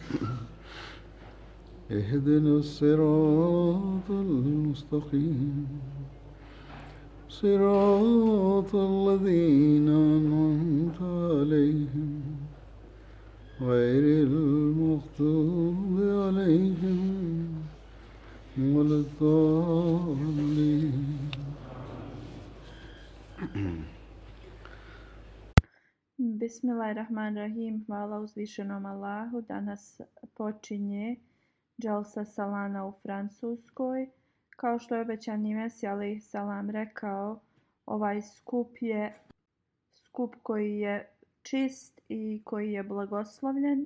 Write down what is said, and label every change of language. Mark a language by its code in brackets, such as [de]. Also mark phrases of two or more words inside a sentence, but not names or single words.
[ar] اهدنا الصراط المستقيم صراط الذين أنعمت عليهم غير المغضوب عليهم ولا الضالين. Bismillahirrahmanirrahim. [bs] Hvala uzvišenom Allahu. Danas počinje Dželsa Salana u Francuskoj. Kao što je obećani Mesija [ar] عليه السلام [bs] rekao, ovaj skup je skup koji je čist i koji je blagoslovljen.